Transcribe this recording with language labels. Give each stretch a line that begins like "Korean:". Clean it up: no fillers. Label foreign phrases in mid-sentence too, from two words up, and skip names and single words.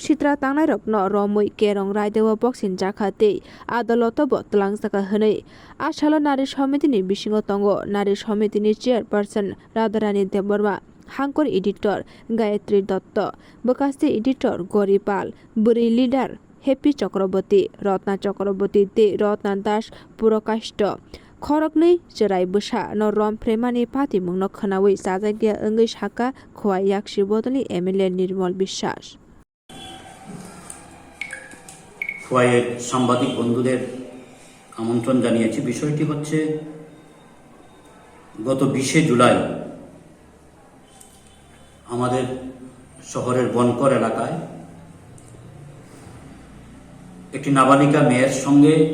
Kok Borok: sitra tangnai rokno romui kerong raidewo boxing jakhate adoloto bo tlangjaka hwnei asalo nari samitini bisingo tongo nari samitini chairperson Radharani Debbarma Hankor editor Gayatri Dotto Bokasti editor Goripal Buri leader Happy Chakraborty Ratna Chakraborty te Ratna Das Purokashto khoroknai chirai busa no romphre mani patimung no khanawi sajagya ongai saka khwai yakshi bodoli MLA Nirmal Biswas
Bangla: খোয়াইয়ের সাংবাদিক বন্ধুদের আমন্ত্রণ জানিয়েছি। বিষয়টি হচ্ছে গত 20শে জুলাই আমাদের শহরের বনকর এলাকায় একটি নাবালিকা মেয়ের সঙ্গে